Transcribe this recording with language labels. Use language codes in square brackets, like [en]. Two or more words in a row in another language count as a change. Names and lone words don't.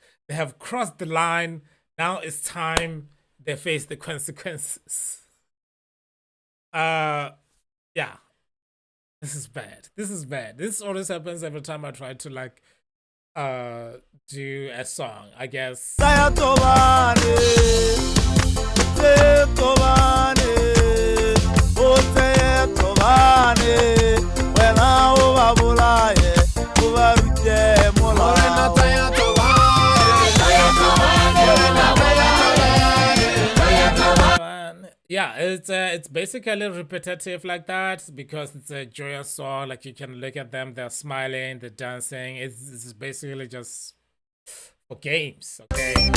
[en] They have crossed the line. Now it's time they face the consequences. Yeah. This is bad. This is bad. This always happens every time I try to like do a song, I guess. [tn] Tsaya Thobane, oh Tsaya Thobane, wena o ba bolaye, o ba rute molao. [en] Yeah, it's basically repetitive like that because it's a joyous song. Like you can look at them, they're smiling, they're dancing. It's basically just for games, okay?